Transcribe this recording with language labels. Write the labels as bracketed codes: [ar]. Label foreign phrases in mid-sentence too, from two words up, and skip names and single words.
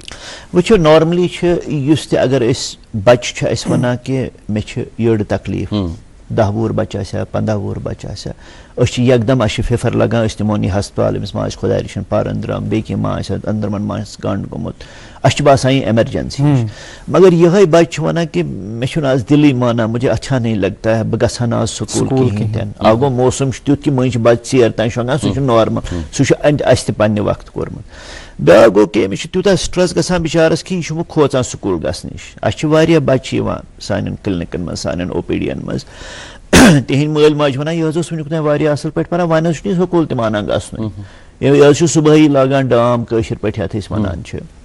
[ks] وٕچھو نارملی چھِ یُس تہِ اگر أسۍ بچہِ چھُ اسہِ ونان کہِ مےٚ چھِ یٔڈ تکلیٖف 10 وُہُر بچہِ آسیا 15 وُہُر بچہِ آسیا أسۍ چھِ یکدم اسہِ چھِ فِفر لگان أسۍ نِمون یہِ ہسپتال أمِس ما آسہِ خۄداے رٔچھِنۍ پر أنٛدرم بیٚیہِ کینٛہہ ما آسہِ أنٛدرمن ما آسہِ گنٛڈ گوٚمُت اسہِ چھُ باسان یہِ ایمرجنسی مگر یِہے بچہِ چھُ ونان کہِ مےٚ چھُنہٕ آز دِلٕے مانان [ur] مجھے اچھا نہیں لگتا ہے [ks] بہٕ گژھٕ ہا نہٕ آز سکوٗل کِہینۍ تہِ نہٕ اکھ گوٚو موسم چھُ تیُتھ کہِ مٔنٛزۍ چھِ بچہِ ژیر تانۍ شۄنٛگان سُہ چھُ نارمل سُہ چھُ اسہِ تہِ پننہِ وقتہٕ کوٚرمُت بیٛاکھ گوٚو کہِ أمِس چھُ تیوٗتاہ سٹرٛس گژھان بِچارس کہِ یہِ چھُ وۄنۍ کھوژان سکوٗل گژھنہٕ نِش اسہِ چھِ واریاہ بچہِ یِوان سانٮ۪ن کلنِکن منٛز سانٮ۪ن او پی ڈی ین منٛز تِہنٛدۍ مٲلۍ ماجہِ ونان یہِ حظ اوس وُنیُک تام واریاہ اصل پٲٹھۍ پران وۄنۍ حظ چھُنہٕ یہِ سکوٗل تہِ مانان گژھنُے یہِ حظ چھُ صبحٲیی لاگان ڈام کٲشِر پٲٹھۍ یتھ أسۍ ونان چھِ